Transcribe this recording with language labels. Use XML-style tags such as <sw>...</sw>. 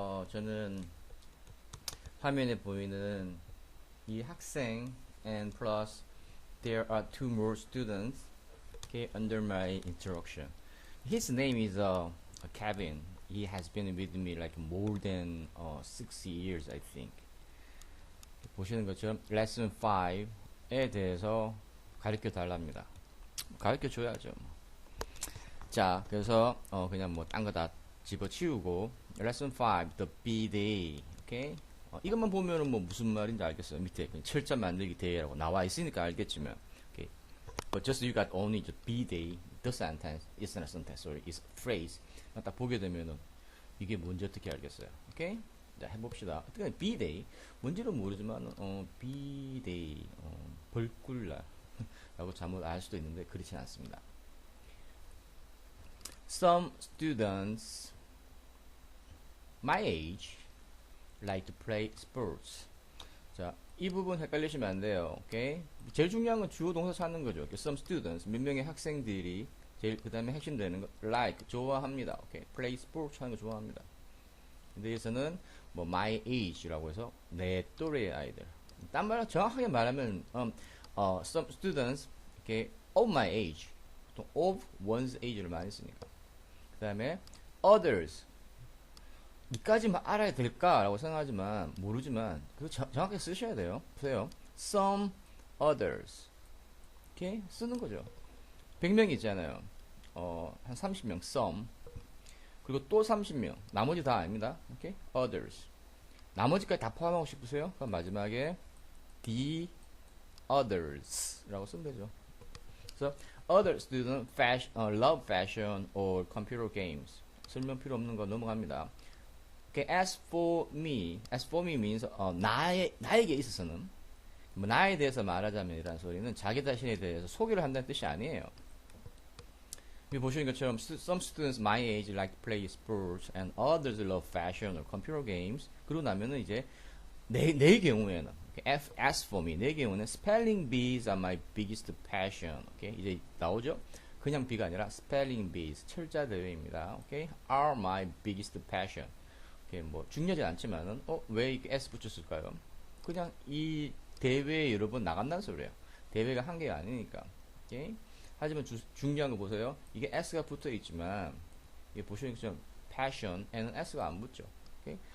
<ko>저는 화면에 보이는 이 학생</ko> <en>and plus there are two more students okay under my instruction. His name is Kevin. He has been with me like more than 6 years I think.</en> <ko>보시는 것처럼 lesson 5에 대해서 가르쳐 달랍니다. 가르쳐 줘야죠. 자, 그래서 그냥 뭐 딴 거 다 집어치우고 lesson 5 the B-day 오케이 이것만 보면은 뭐 무슨 말인지 알겠어요. 밑에 그냥 철자 만들기 대회라고 나와 있으니까 알겠지만 오케이</ko> <en>but just you got only the B-day the sentence is not a sentence sorry is a phrase</en> <ko>딱 보게 되면은 이게 뭔지 어떻게 알겠어요. 오케이 자 해봅시다. 어떻게 B-day 뭔지는 모르지만 B-day 벌꿀날 라고 잘못 알 수도 있는데 그렇진 않습니다.</ko> <en>Some students my age like to play sports.</en> <ko>자, 이 부분 헷갈리시면 안 돼요. 오케이? 제일 중요한 건 주어 동사 찾는 거죠. Some students 몇 명의 학생들이 제일 그다음에 핵심되는 거 like 좋아합니다. 오케이? play sports 하는 거 좋아합니다. 근데 여기서는 뭐 my age라고 해서 내 또래의 아이들. 딴 말로 정확하게 말하면</ko> <en>some students okay, of my age.</en> <ko>보통 of one's age를 많이 쓰니까. 그 다음에 others 이까지만 알아야 될까라고 생각하지만 모르지만 그거 정확하게 쓰셔야 돼요. 보세요. some others 이렇게 쓰는 거죠. 100명 있잖아요. 한 30명 some 그리고 또 30명 나머지 다 아닙니다. 오케이? others 나머지까지 다 포함하고 싶으세요? 그럼 마지막에 the others 라고 쓰면 되죠.</ko> <en>그래서 other students love fashion or computer games.</en> <ko>설명 필요 없는 거 넘어갑니다.</ko> <en>Okay, as for me means</en> <ko>나에게 있어서는 뭐 나에 대해서 말하자면 이라는 소리는 자기 자신에 대해서 소개를 한다는 뜻이 아니에요. 여기 보시는 것처럼</ko> <en>some students my age like to play sports and others love fashion or computer games.</en> <ko>그러고 나면은 이제 내 경우에는</ko> <en>as for me</en> <ko>내 경우는</ko> <en>spelling bees are my biggest passion.</en> <ko>오케이 이제 나오죠? 그냥 B가 아니라 spelling bees 철자 대회입니다.</ko> <en>오케이 are my biggest passion.</en> <ko>오케이 뭐 중요하지 않지만은 왜 이렇게 S 붙였을까요? 그냥 이 대회에 여러 번 나간다는 소리예요. 대회가 한 개가 아니니까. 오케이 하지만 중요한 거 보세요. 이게 S가 붙어 있지만 이게 보시는 것처럼 passion에는 S가 안 붙죠. 오케이?</ko>